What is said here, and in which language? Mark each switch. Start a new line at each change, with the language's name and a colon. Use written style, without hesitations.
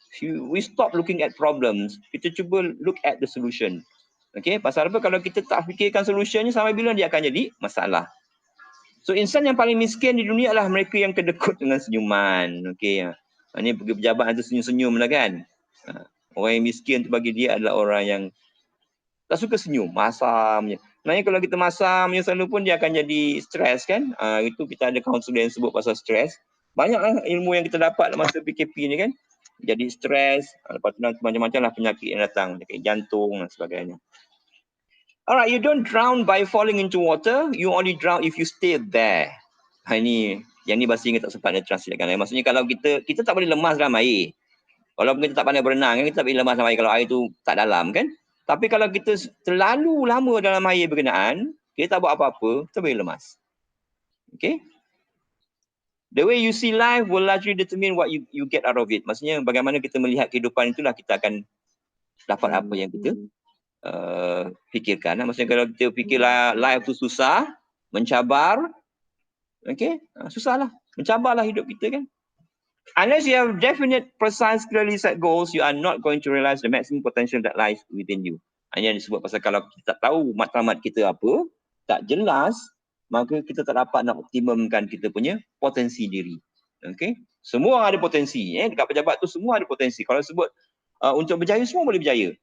English: We stop looking at problems.
Malay: Kita cuba
English: look at the solution.
Malay: Okay, pasal apa? Kalau kita tak fikirkan solutionnya, sampai bila dia akan jadi masalah. So, insan yang paling miskin di dunia adalah mereka yang kedekut dengan senyuman. Okay, ini pergi pejabat itu senyum-senyum lah kan. Orang yang miskin tu bagi dia adalah orang yang tak suka senyum, masam je. Sebenarnya kalau kita masam selalu pun dia akan jadi stres kan. Itu kita ada kaunselor yang sebut pasal stres. Banyaklah ilmu yang kita dapat masa PKP ni kan. Jadi stres, lepas tu macam-macam lah penyakit yang datang, penyakit jantung dan sebagainya.
English: Alright, you don't drown by falling into water, you only drown if you stay there.
Malay: Yang ni bahasa Inggeris tak sempat nak translatekan. Maksudnya kalau kita tak boleh lemas dalam air. Walaupun kita tak pandai berenang, kita tak boleh lemas dalam air kalau air tu tak dalam kan. Tapi kalau kita terlalu lama dalam air berkenaan, kita tak buat apa-apa, kita boleh lemas. Okay?
English: The way you see life will largely determine what you get out of it.
Malay: Maksudnya bagaimana kita melihat kehidupan itulah kita akan dapat apa yang kita fikirkan. Maksudnya kalau kita fikir life tu susah, mencabar, okay, susahlah. Mencabarlah hidup kita kan.
English: Unless you have definite, precise, clearly set goals, you are not going to realize the maximum potential that lies within you.
Malay: Hanya disebut pasal kalau kita tak tahu matlamat kita apa, tak jelas, maka kita tak dapat nak optimumkan kita punya potensi diri. Okay? Semua orang ada potensi. Dekat pejabat tu semua ada potensi. Kalau sebut untuk berjaya, semua boleh berjaya.